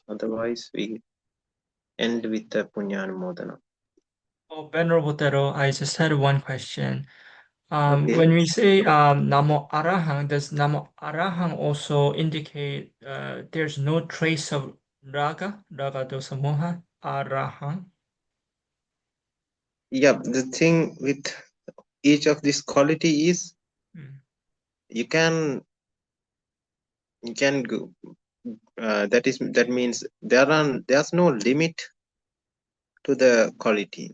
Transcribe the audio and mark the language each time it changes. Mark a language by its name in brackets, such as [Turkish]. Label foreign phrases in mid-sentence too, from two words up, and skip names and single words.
[English] Otherwise, we end with the Punyanamodana. Oh, Venerable Thero, I just had one question. Okay. When we say [Pali] Namo Arahang, [English] does [Pali] Namo Arahang [English] also indicate there's no trace of [Pali] raga dosa moha, [English] Arahang? Yeah, the thing with each of this quality is you can go. That means there's no limit to the quality.